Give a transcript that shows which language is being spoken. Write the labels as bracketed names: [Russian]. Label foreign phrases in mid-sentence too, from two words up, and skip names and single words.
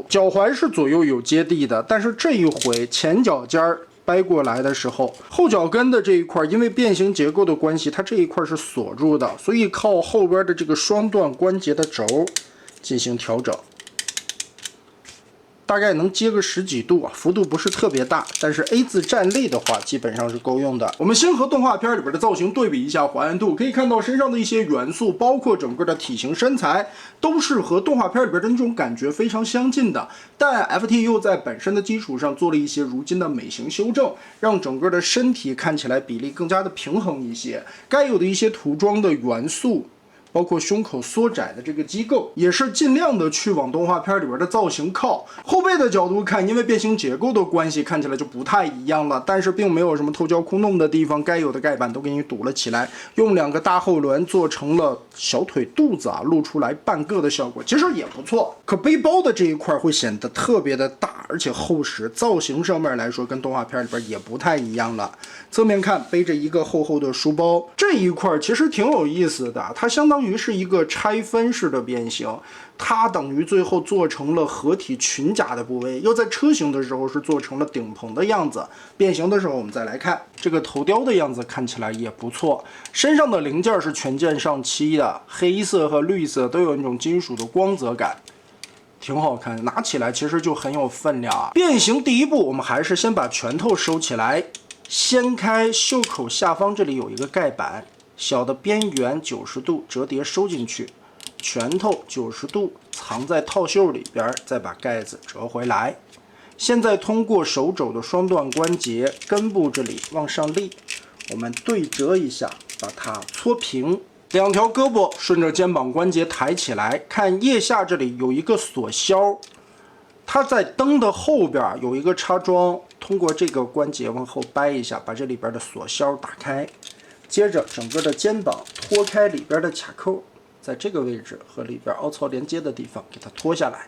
[Chinese] 腳踝是左右有接地的，但是這一回前腳尖兒掰過來的時候，後腳跟的這一塊因為變形結構的關係，它這一塊是鎖住的，所以靠後邊的這個雙段關節的軸進行調整，大概能接個10幾度啊，幅度不是特別大，但是 A 字站立的話基本上是夠用的。我們先和動畫片裡邊的造型對比一下還原度，可以看到身上的一些元素，包括整個的體型身材，都是和動畫片裡邊的那種感覺非常相近的。但 FT 又在本身的基礎上做了一些如今的美型修正，讓整個的身體看起來比例更加的平衡一些，該有的一些塗裝的元素，包括胸口縮窄的這個機構，也是盡量的去往動畫片裡邊的造型靠。後背的角度看，因為變形結構的關係，看起來就不太一樣了，但是並沒有什麼偷焦窟窿的地方，該有的蓋板都給你堵了起来。用2個大後輪做成了小腿肚子啊，露出來半個的效果，其實也不錯。可背包的這一塊會顯得特別的大，而且厚實，造型上面來說跟動畫片裡邊也不太一樣了。側面看，背着一個厚厚的書包，這一塊其實挺有意思的，它相當於是一個拆分式的变形，它等於最後做成了合體裙甲的部位，又在車型的時候是做成了頂棚的樣子。变形的時候我們再来看這個頭雕的樣子，看起來也不錯。身上的零件是全件上漆的，黑色和綠色都有那種金屬的光泽感，挺好看，拿起来其實就很有分量啊。变形第一步，我們還是先把拳头收起來，掀開袖口下方，這裡有一個蓋板，小的邊緣90度折疊收進去，拳头90度藏在套袖裡邊，再把蓋子折回來。現在通過手肘的雙段關節，根部這裡往上立，我們對折一下，把它搓平。2條胳膊順着肩膀關節抬起來，看腋下這裡有一個鎖銷，它在燈的後邊有一個插樁，通過這個關節往後掰一下，把這裡邊的鎖銷打開。接着整個的肩膀脫開裡邊的卡扣， 在这個位置和裡邊凹槽連接的地方給它拖下來。